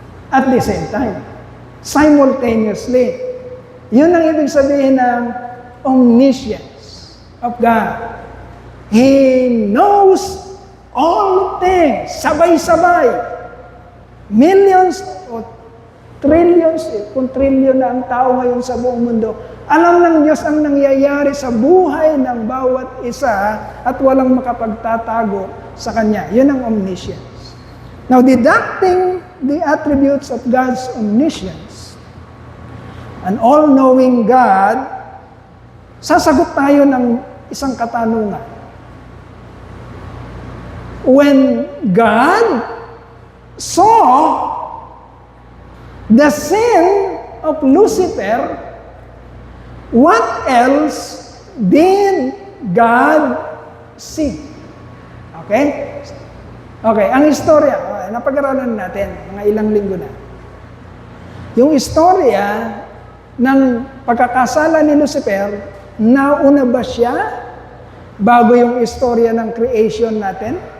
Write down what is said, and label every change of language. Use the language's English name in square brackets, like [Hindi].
[English] At the same time, simultaneously. [Filipino] Yun ang ibig sabihin ng omniscience of God. [English] He knows all things. [Filipino] Sabay-sabay. Millions o trillions, kung trillion na ang tao ngayon sa buong mundo, alam ng Diyos ang nangyayari sa buhay ng bawat isa at walang makapagtatago sa Kanya. Yun ang omniscience. [English] Now, deducting the attributes of God's omniscience, an all-knowing God, [Filipino] sasagot tayo ng isang katanungan. [English] When God saw the sin of Lucifer, what else did God see? Okay? [Filipino] Okay, ang istorya, napag-aralan natin, mga ilang linggo na. Yung istorya ng pagkakasala ni Lucifer, nauna ba siya bago yung istorya ng creation natin?